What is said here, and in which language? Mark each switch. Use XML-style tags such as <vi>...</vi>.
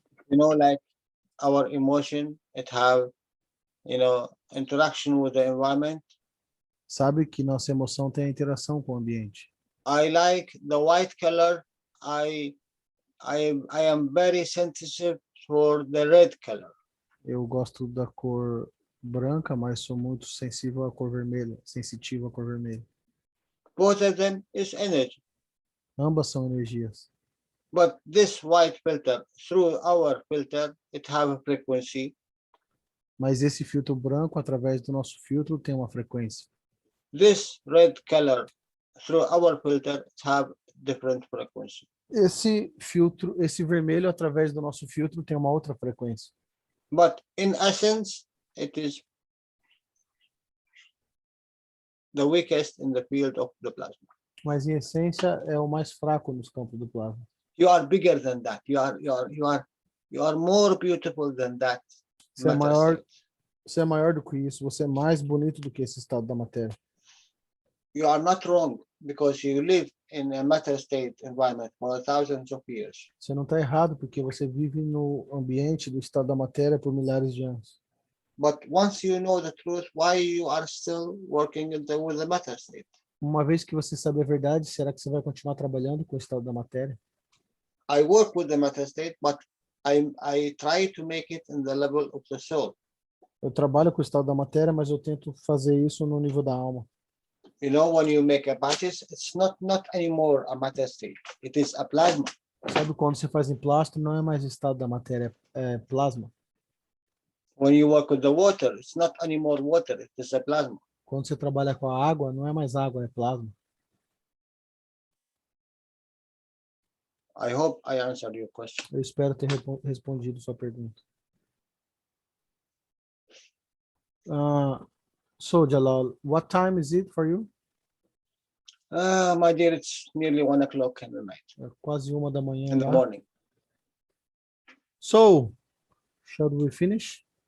<en>You know, like our emotion, it have, interaction with the environment.</en> <pt>Sabe que nossa emoção tem a interação com o ambiente.</pt> <en>I like the white color. I am very sensitive for the red color.</en> <pt>Eu gosto da cor branca, mas sou muito sensível à cor vermelha, sensitivo à cor vermelha.</pt> <en>Both of them is energy.</en> <pt>Ambas são energias.</pt> <en>But this white filter, through our filter, it have a frequency.</en> <pt>Mas esse filtro branco, através do nosso filtro, tem uma frequência.</pt> <en>This red color, through our filter, it have different frequency.</en> <pt>Esse filtro, esse vermelho, através do nosso filtro, tem uma outra frequência.</pt> <en>But in essence, it is the weakest in the field of the plasma.</en> <pt>Mas em essência é o mais fraco nos campos do plasma.</pt> <en>You are bigger than that. You are more beautiful than that.</en> <pt>Você é maior do que isso. Você é mais bonito do que esse estado da matéria.</pt> <en>You are not wrong because you live in a matter state environment for thousands of years.</en> <pt>Você não está errado porque você vive no ambiente do estado da matéria por milhares de anos.</pt> <en>But once you know the truth, why you are still working with the matter state?</en> <pt>Uma vez que você sabe a verdade, será que você vai continuar trabalhando com o estado da matéria?</pt> <en>I work with the matter state, but I try to make it in the level of the soul.</en> <pt>Eu trabalho com o estado da matéria, mas eu tento fazer isso no nível da alma.</pt> <en>You know, when you make a patches, it's not anymore a matter state. It is a plasma.</en> <pt>Sabe quando você faz emplasto, não é mais estado da matéria, é plasma.</pt> <en>When you work with the water, it's not anymore water. It is a plasma.</en> <pt>Quando você trabalha com a água, não é mais água, é plasma.</pt> <en>I hope I answered your question.</en> <pt>Eu espero ter respondido sua pergunta.</pt> <en>So, Jalal, what time is it for you? My dear, it's nearly 1 o'clock in the night.</en> <pt>É quase 1 da manhã.</pt> <en>In the</en> <pt>lá.</pt> <en>morning. So, shall we finish?</en>